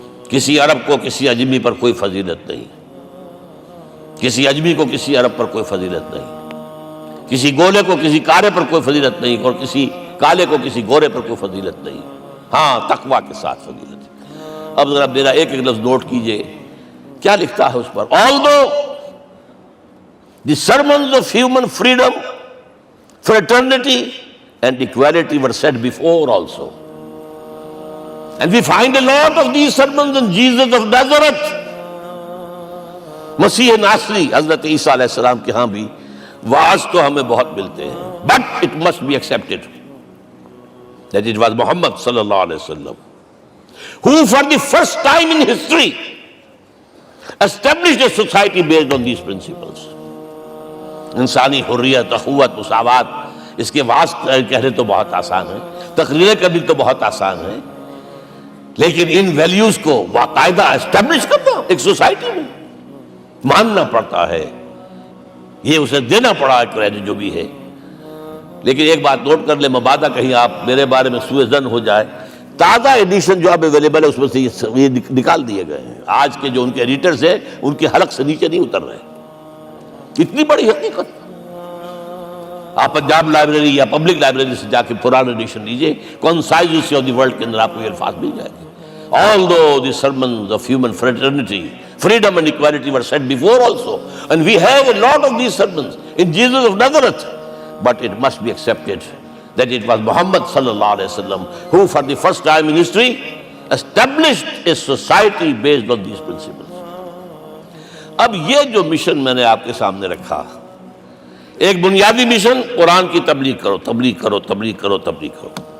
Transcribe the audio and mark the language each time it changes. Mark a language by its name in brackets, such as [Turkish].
[Urdu] کسی عرب کو کسی عجمی پر کوئی فضیلت نہیں، کسی عجمی کو کسی عرب پر کوئی فضیلت نہیں، کسی گولے کو کسی کارے پر کوئی فضیلت نہیں، اور کسی کالے کو کسی گورے پر کوئی فضیلت نہیں. ہاں، تقوی کے ساتھ فضیلت. اب ذرا میرا ایک ایک لفظ نوٹ کیجئے کیا لکھتا ہے اس پر. [English] Although the sermons of human freedom, fraternity and equality were said before also, and we find a lot of these sermons in Jesus of Nazareth. [Urdu] مسیح ناصری حضرت عیسیٰ علیہ السلام کے ہاں بھی واعظ تو ہمیں بہت ملتے ہیں، [English] but it must be accepted that it was Muhammad صلی اللہ علیہ وسلم who for the first time in history established a society based on these principles. [Urdu] انسانی حریت، اخوت، مساوات، اس کے واعظ کہنے تو بہت آسان ہے، تقریریں کرنی تو بہت آسان ہے، لیکن ان ویلیوز کو باقاعدہ اسٹیبلش کرنا ایک سوسائٹی میں ماننا پڑتا ہے. یہ اسے دینا پڑا ہے کریڈٹ جو بھی ہے. لیکن ایک بات نوٹ کر لیں، مبادہ کہیں آپ میرے بارے میں سوء ظن ہو جائے، تازہ ایڈیشن جو اب اویلیبل ہے اس میں سے یہ نکال دیے گئے ہیں. آج کے جو ان کے ایڈیٹرز ہیں ان کے حلق سے نیچے نہیں اتر رہے. اتنی بڑی حقیقت. آپ پنجاب لائبریری یا پبلک لائبریری سے جا کے پرانا ایڈیشن لیجئے، concise history of the world کے اندر آپ کو یہ الفاظ مل جائے گے. [English] Although the sermons of human fraternity Freedom and equality were said before also. And we have a lot of these sermons in Jesus of Nazareth. But it must be accepted that it was Muhammad sallallahu alaihi wasallam who for the first time in history established a society based on these principles. [Urdu] اب یہ جو mission میں نے آپ کے سامنے رکھا، ایک بنیادی مشن قرآن کی تبلیغ کرو، تبلیغ کرو، تبلیغ کرو، تبلیغ کرو.